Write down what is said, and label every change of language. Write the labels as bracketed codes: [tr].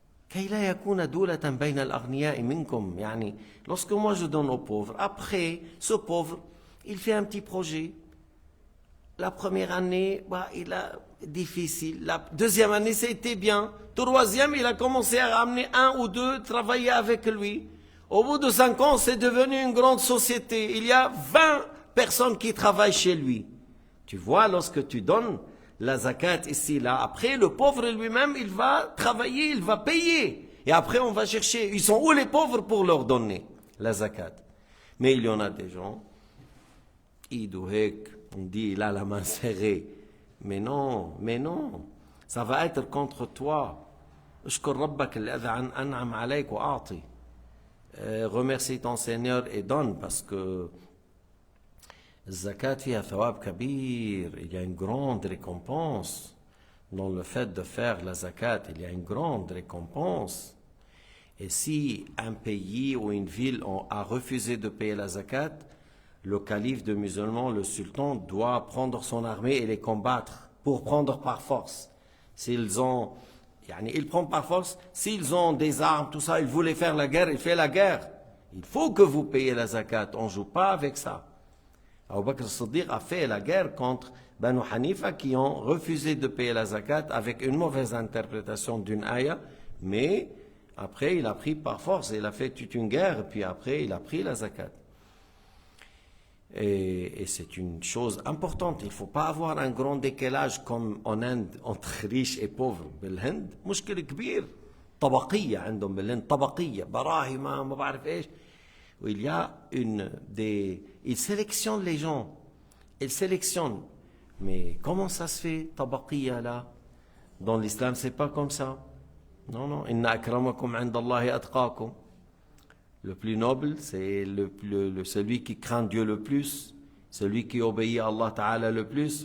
[ar] كي لا يكون دولة بين الأغنياء منكم. [fr] يعني, lorsque moi je donne aux pauvres, après, ce pauvre, il fait un petit projet. La première année, il a difficile. La deuxième année, c'était bien. Troisième, il a commencé à ramener un ou deux, travailler avec lui. Au bout de 5 ans, c'est devenu une grande société. Il y a 20 personnes qui travaillent chez lui. Tu vois, lorsque tu donnes la zakat ici, là, après, le pauvre lui-même, il va travailler, il va payer. Et après, on va chercher, ils sont où les pauvres pour leur donner la zakat? Mais il y en a des gens, on dit, il a la main serrée. Mais non, ça va être contre toi. [ar] اشكر ربك الذي أنعم عليك وأعطي. [fr] Remercie ton Seigneur et donne, parce que [ar] zakat fiha thawab kabir. [fr] Il y a une grande récompense dans le fait de faire la zakat. Il y a une grande récompense. Et si un pays ou une ville a refusé de payer la zakat, le calife de musulmans, le sultan, doit prendre son armée et les combattre pour prendre par force. S'ils ont Il prend par force. S'ils ont des armes, tout ça, ils voulaient faire la guerre, il fait la guerre. Il faut que vous payiez la zakat. On ne joue pas avec ça. Abu Bakr as-Siddiq a fait la guerre contre Banu Hanifa qui ont refusé de payer la zakat avec une mauvaise interprétation d'une ayah, mais après il a pris par force, il a fait toute une guerre, puis après il a pris la zakat. Et c'est une chose importante, il ne faut pas avoir un grand décalage comme en Inde entre riches et pauvres. [ar] بالهند مشكلة كبير طبقية عندهم بالهند طبقية براهي ما بعرف ايش. [fr] Où il y a il sélectionne les gens, il sélectionne. Mais comment ça se fait, tabaqiya là? Dans l'islam, c'est pas comme ça. Non, non. [ar] Inna akramakum indallahi atqakum. [fr] Le plus noble, c'est celui qui craint Dieu le plus, celui qui obéit à Allah Ta'ala le plus.